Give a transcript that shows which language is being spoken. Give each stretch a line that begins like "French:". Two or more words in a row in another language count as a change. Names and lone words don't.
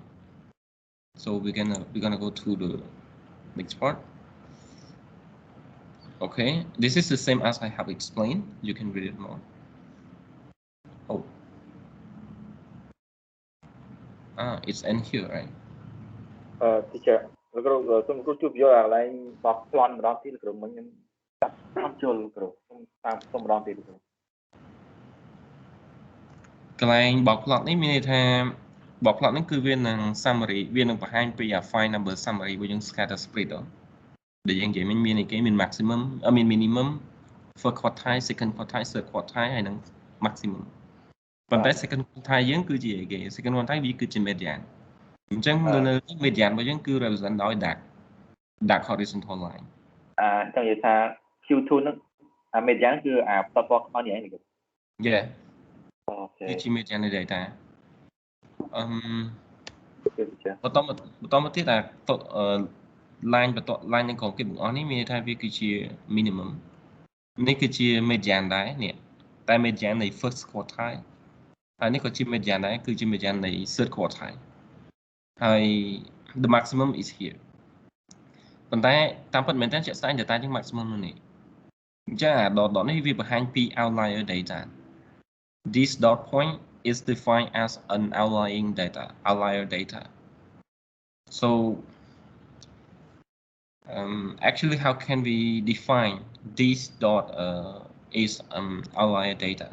English: So we're gonna go to the next part. Okay, this is the same as I have explained. You can read it more. Oh, it's in here, right?
Khmer: Teacher លោកគ្រូសូមគ្រូជួបយកកន្លែងបោះប្លន់ម្ដងទៀតលោកគ្រូមិញខ្ញុំចាប់អត់ចូលលោកគ្រូសូមម្ដងទៀតលោកគ្រូ កន្លែងបោក plot នេះមានន័យថាបោក plot នេះគឺវានឹង summary វានឹងបង្ហាញពី
English: file number summary
Khmer: របស់យើង
English: scatter spread
Khmer: ដែលយើងនិយាយមានអីគេមាន maximum មាន
English: minimum first quartile second quartile third quartile
Khmer: ហើយនឹង maximum ប៉ុន្តែ
English: second quartile
Khmer: យើងគឺជាអីគេ
English: second quartile
Khmer: វាគឺជា median អញ្ចឹងនៅ median របស់យើងគឺ represent ដោយ
English: dark horizontal line
Khmer: ចង់និយាយថា Q2 ហ្នឹងmedian គឺផ្ទាត់ពណ៌ខ្មៅនេះឯងលោកគ្រូ
English: Yeah
Khmer: អូខេ គឺជា median នៃ data បន្តមកទៀតline បន្ត line នឹងក្រុមគេទាំងអស់នេះមានន័យថាវា គឺជា minimum នេះគឺជា median ដែរនេះតែ median នៃ
English: first quartile
Khmer: ហើយនេះក៏ជា median ដែរគឺជា median នៃ
English: third quartile
Khmer: ហើយ
English: the maximum is here
Khmer: ប៉ុន្តែតាមពិតមែនតើជាក់ស្ដែង data យើង maximum នោះនេះអញ្ចឹងdot នេះវាបង្ហាញពី
English: outlier data this dot point is defined as an outlier data.
Khmer: So actually, how can we define this dot is outlier data?